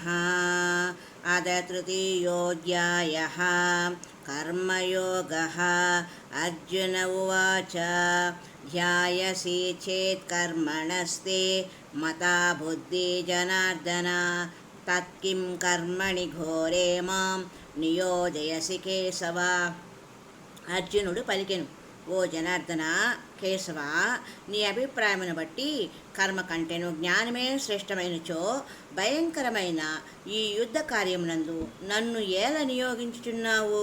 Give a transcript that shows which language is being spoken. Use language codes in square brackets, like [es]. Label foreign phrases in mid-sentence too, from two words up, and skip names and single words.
[sa] अथ तृतीयोऽध्यायः कर्मयोगः। अर्जुन उवाच ध्यायसि चेत् कर्मणस्ते मता बुद्धिर्जनार्दन तत्किं कर्मणि घोरे मां నియోజయసి కేశవ. [te] అర్జునుడు పలికెను, ఓ జనార్దన, కేశవ, నీ అభిప్రాయమును బట్టి కర్మ కంటేను జ్ఞానమే శ్రేష్టమైనచో భయంకరమైన ఈ యుద్ధ కార్యమునందు నన్ను ఏల నియోగించుచున్నావు?